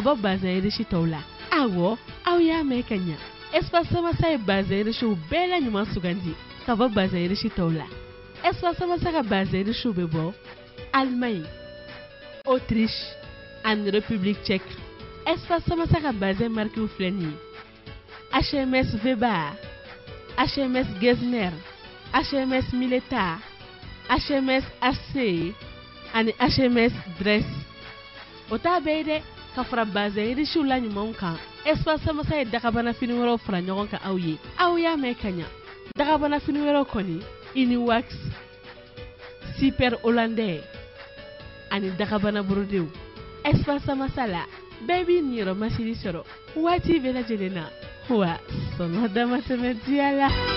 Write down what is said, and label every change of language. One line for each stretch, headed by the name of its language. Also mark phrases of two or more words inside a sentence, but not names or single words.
Bambara: bɔ bazin yirisi tɔw la awɔ aw y'a mɛn ka ɲa Espace Samassa ye bazin yirisiw bɛɛ la ɲuman sugandi ka bɔ bazɛn riche tɔw la espace ma se ka bazɛn riche bɛ bɔ Allemagne, Autriche ani République tchèque espace ma se ka bazɛn marque filɛ nin ye HMS Weber, HMS Getzner, HMS Mileta, HMS AC ani HMS Dress. O t'a bɛɛ ye dɛ ka fara bazɛn riche la ɲumanw kan espace ma se ye dagabana fini wɛrɛw fara ɲɔgɔn kan aw ye aw y'a mɛn ka ɲa dagabana fini wɛrɛw kɔni Uniwax, Super Hollandais ani dagabana borodew espace ma se la bɛɛ b'i niyɔrɔ masiri sɔrɔ waati bɛɛ lajɛlen na wa sɔngɔ dama tɛmɛ diya la.